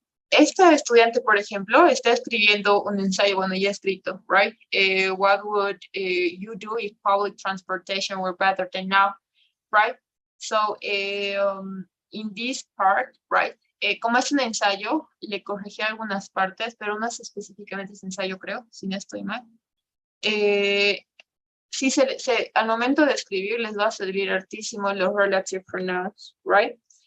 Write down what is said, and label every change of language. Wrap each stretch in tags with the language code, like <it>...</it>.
<es>Esta estudiante, por ejemplo, está escribiendo un ensayo, bueno, ya escrito, right?</es> <en>What would you do if public transportation were better than now, right? So, in this part, right?</en> <es>Como es un ensayo, le corregí algunas partes, pero no es específicamente ese ensayo, creo, si no estoy mal. Sí, al momento de escribir les va a servir hartísimo los relative pronouns, right?</es>